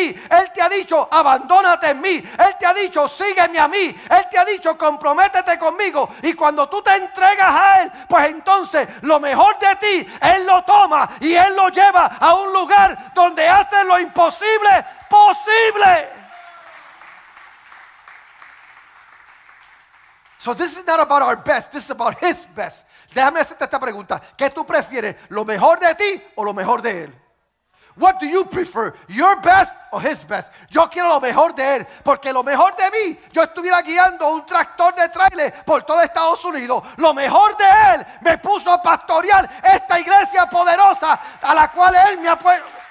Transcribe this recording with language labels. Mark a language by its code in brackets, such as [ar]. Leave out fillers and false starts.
[es] Él te ha dicho, abandónate en mí. Él te ha dicho, sígueme a mí. Él te ha dicho, comprométete conmigo. Y cuando tú te entregas a Él, pues entonces lo mejor de ti, Él lo toma y Él lo lleva a un lugar donde hace lo imposible posible. [en] So this is not about our best, this is about His best. [es] Déjame hacerte esta pregunta. ¿Qué tú prefieres? ¿Lo mejor de ti o lo mejor de Él? [en] What do you prefer? Your best or His best? [es] Yo quiero lo mejor de Él, porque lo mejor de mí, yo estuviera guiando un tractor de trailer por todo Estados Unidos. Lo mejor de Él me puso a pastorear esta iglesia poderosa a la cual Él me ha puesto.